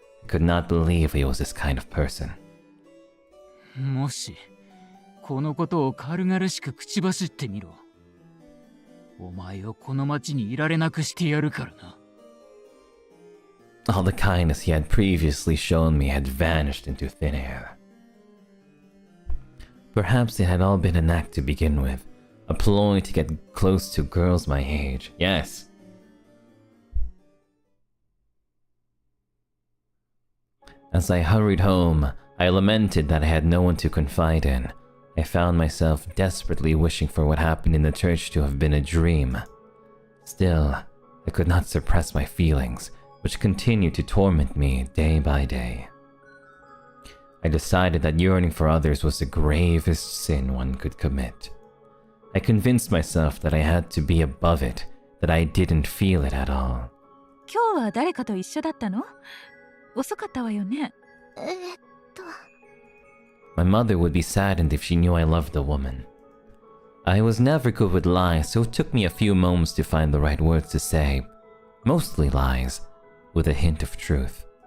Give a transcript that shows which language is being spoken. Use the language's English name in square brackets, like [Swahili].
[English] I could not believe he was this kind of person. [Japanese] もしこのことを軽々しく口走ってみろ。お前をこの町にいられなくしてやるからな。 [English] All the kindness he had previously shown me had vanished into thin air. Perhaps it had all been an act to begin with, a ploy to get close to girls my age. Yes. As I hurried home, I lamented that I had no one to confide in. I found myself desperately wishing for what happened in the church to have been a dream. Still, I could not suppress my feelings, which continued to torment me day by day. I decided that yearning for others was the gravest sin one could commit. I convinced myself that I had to be above it, that I didn't feel it at all. [Japanese] 今日は誰かと一緒だったの？遅かったわよね。 [English] My mother would be saddened if she knew I loved the woman. I was never good with lies, so it took me a few moments to find the right words to say. Mostly lies, with a hint of truth.